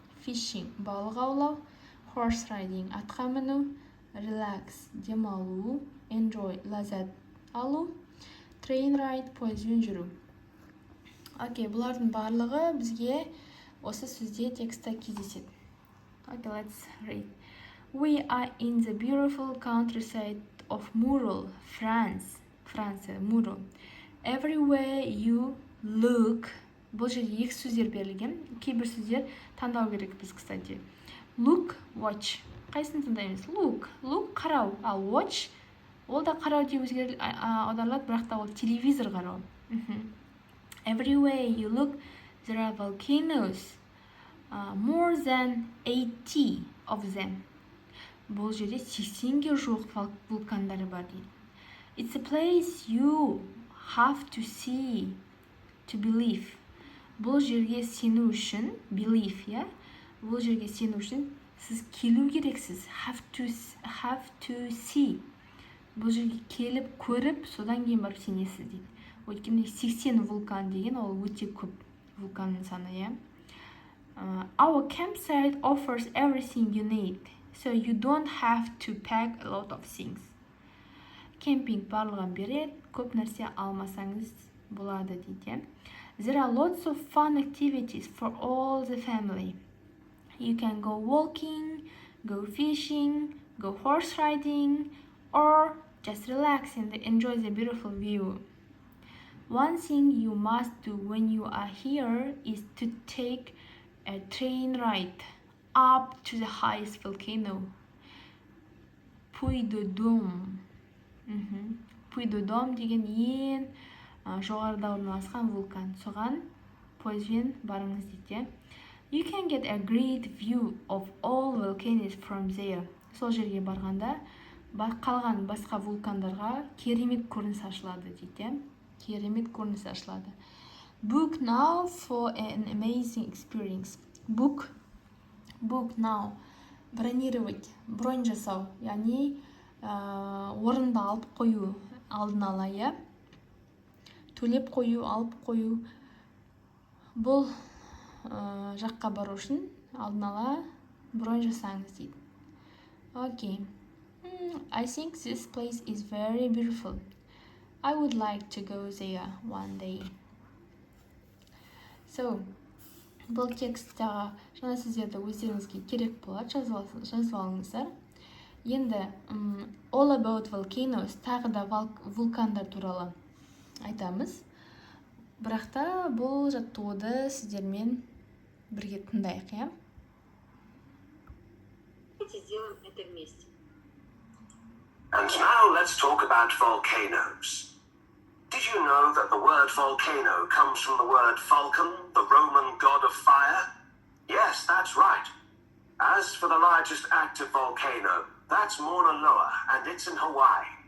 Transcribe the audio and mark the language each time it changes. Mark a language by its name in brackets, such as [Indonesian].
[English] Fishing, [Kazakh] балық аулау. [English] Horse riding, [Kazakh] атқа міну. Relax, демалу. Enjoy, ләззат алу. [English] Train ride, [Kazakh] пойызбен жүру. Окей, бұлардың барлығы бізге осы сөзде текстта кездеседі. [English] Okay, let's read. We are in the beautiful countryside of Mural, France. [Kazakh] Франция, Mural. [English] Everywhere you look. [Kazakh] Бұл жерде екі сөздер берілген. Кейбір сөздер таңдау керек біз, кстати. Look, watch. Қайсыны таңдаймыз? Look, қарау. Ал watch, ол да қарау деп аударылады, бірақ та ол телевизор қарау. [English] Everywhere you look, there are volcanoes. More than 80 of them. [Kazakh] Бұл жерде 80-ге жуық вулкандары бар дейді. [English] It's a place you have to see to believe. [Kazakh] Бұл жерге сену үшін, believe, yeah? Бұл жерге сену үшін сіз келу керексіз. [English] Have to see. [Kazakh] Бұл жерге келіп, көріп, содан кейін барып сенесіз дейді. Өйткені 80 вулкан деген ол өте көп вулканның саны, yeah? [English] Our campsite offers everything you need, so you don't have to pack a lot of things. [Kazakh] Кемпинг барлығын береді, көп нәрсе алмасаңыз болады дейді. [English] There are lots of fun activities for all the family. You can go walking, go fishing, go horse riding, or just relax and enjoy the beautiful view. One thing you must do when you are here is to take a train ride up to the highest volcano. Puy-de-Dôme. [Kazakh] Puy-de-Dôme деген ең жоғарыда орналасқан вулкан. Соған пойызбен барыңыз дейді. [English] You can get a great view of all volcanoes from there. [Kazakh] Сол жерге барғанда қалған басқа вулкандарға керемет көрініс ашылады дейді. Керемет көрініс ашылады. [English] Book now for an amazing experience. Book now. [Kazakh] Бронировать, бронь жасау, яғни орынды алып қою алдын ала, иә? Төлеп қою, алып қою. Бұл жаққа бару үшін алдын ала бронь жасаңыз дейді. [English] Okay. I think this place is very beautiful. I would like to go there one day. [Kazakh] So, бұл текстті жаңа сөздерді өздеріңізге керек болады, жазып алыңыздар. Енді [English] all about volcanoes, [Kazakh] тағы да вулкандар туралы айтамыз. Бірақ та бұл жаттығуды сіздермен бірге тыңдайық, иә? [Russian] сделаем это вместе. [English] And now let's talk about volcanoes. Did you know that the word volcano comes from the word Vulcan, the Roman god of fire? Yes, that's right. As for the largest active volcano, that's Mauna Loa, and it's in Hawaii.